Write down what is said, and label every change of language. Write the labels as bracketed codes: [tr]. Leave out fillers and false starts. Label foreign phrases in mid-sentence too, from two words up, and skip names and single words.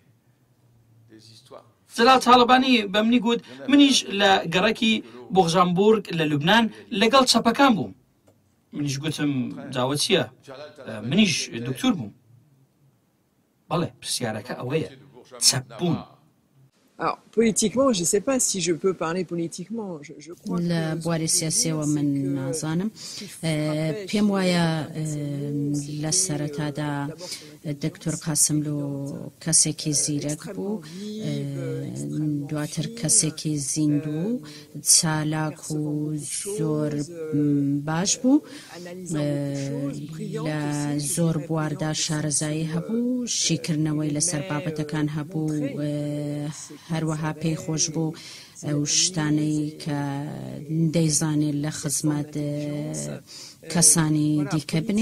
[ckb] جەلال تاڵەبانی بە منی گوت منیش لە گەڕەکی بۆغژانبورگ لە لوبنان لەگەڵ چەپەکان بووم. منیش گوتم جاوە چییە؟ منیش دکتور بووم. بەڵێ پرسیارەکە ئەوەیە چەپبوون. [fr] Alors, politiquement, je ne sais pas si je peux parler politiquement. Je crois que... [ckb] لە بواری سیاسیەوە من نازانم. پێم وایە لە سەرەتادا دکتۆر قاسملو کەسێکی زیرەک بوو، دواتر کەسێکی زیندوو، چالاک و زۆر باش بوو، لە زۆر بواردا شارەزایی هەبوو، شیکردنەوەی لەسەر بابەتەکان هەبوو، هەروەها پێی خۆش بوو ئەو شتانەی کە دەیزانێت لە خزمەت کەسانی دیکە بنێ.